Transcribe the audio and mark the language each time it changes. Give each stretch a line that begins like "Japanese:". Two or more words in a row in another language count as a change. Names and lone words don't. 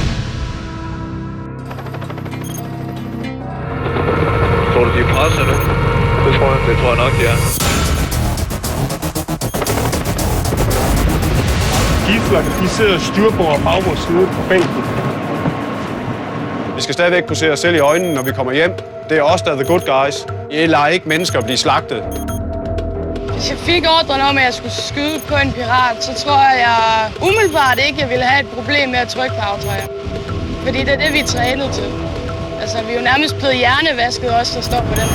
Danish: Tror du, de er presset nu? Det tror jeg nok, de er. Gidslerne, de sidder styrbord og bagbord side på bænken. Vi skal stadigvæk kunne se os selv i øjnene, når vi kommer hjem. Det er os, der er
English: the good guys.
Danish: I lader ikke mennesker blive slagtet. Hvis jeg fik ordren om, at jeg skulle skyde på en pirat, så tror jeg umiddelbart ikke, jeg ville have et problem med at trykke på aftrækker. Fordi det er det, vi er trænet til. Altså, vi er jo nærmest blevet hjernevasket også, der står på den.